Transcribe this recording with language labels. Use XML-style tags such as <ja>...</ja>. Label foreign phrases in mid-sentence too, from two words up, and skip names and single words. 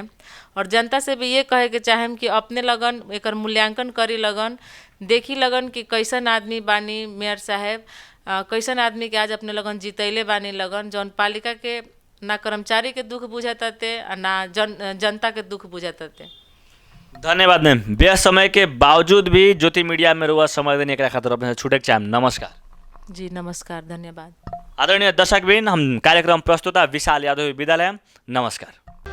<bho>और जनता से भी ये कहे के चाहेम कि अपने लगन एकर मूल्यांकन करी लगन, देखी लगन कि कैसन आदमी बानी मेयर साहेब, कैसन आदमी के आज अपने लगन जीतैले बानी लगन, जौन पालिका के ना कर्मचारी के दुख बुझाते आ ना जनता के दुख बुझाते। धन्यवाद मैम। व्यस्त समय के बावजूद भी ज्योति मीडिया में रुआ समय देने के खातिर अपने छुटे के चाहेम। नमस्कार। जी नमस्कार, धन्यवाद। आदरणीय दर्शकबिन, हम कार्यक्रम प्रस्तुता विशाल यादव विद्यालय, नमस्कार।</bho>